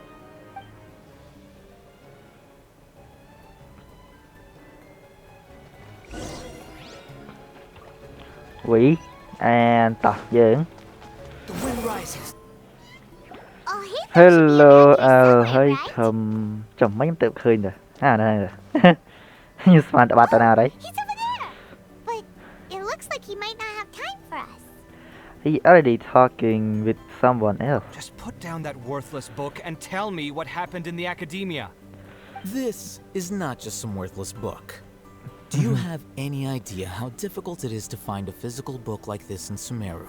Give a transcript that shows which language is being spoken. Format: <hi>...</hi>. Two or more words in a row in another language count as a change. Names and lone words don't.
<en>We and</en> <km>តោះយើង</km> <en>The wind rises. Alhaitham Hello should be around here somewhere, right?</en> <km>Alhaitham ចាំមិនខ្ញុំទៅឃើញទៅហ្នឹង ខ្ញុំស្មានតែបាត់ទៅណាហើយ</km> <en>He's over there. But it looks like he might not have time for us. He already talking with someone else. Just put down that worthless book and tell me what happened in the academia. This is not just some worthless book. Do you have any idea how difficult it is to find a physical book like this in Sumeru?</en>